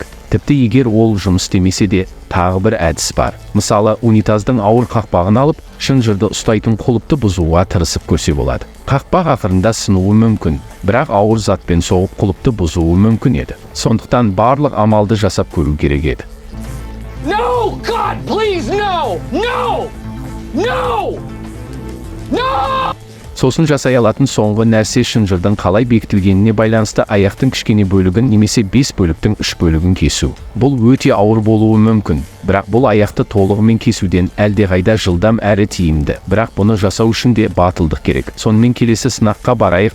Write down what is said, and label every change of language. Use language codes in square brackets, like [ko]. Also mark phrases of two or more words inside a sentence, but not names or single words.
[kk] Тіпті егер ол жұмыс істемесе де, тағы бір әдіс бар. Мысалы, унитаздың ауыр қақпағын алып, шынжырды ұстайтын құлыпты бұзуға тырысып көрсе болады. Қақпақ ақырында сынуы мүмкін, бірақ ауыр затпен соғып құлыпты бұзуы мүмкін еді. Сондықтан барлық амалды жасап көру керек еді. [en] No! God, please, no! No! No! No! [kk] Сосын жасай алатын соңғы нәрсе шынжырдың қалай бекітілгеніне байланысты аяқтың кішкене бөлігін немесе 5 бөліктің 3 бөлігін кесу. Бұл өте ауыр болуы мүмкін, бірақ бұл аяқты толығымен кесуден әлдеқайда жылдам әрі тиімді. Бірақ бұны жасау үшін де батылдық керек. Сонымен келесі сынаққа барайық.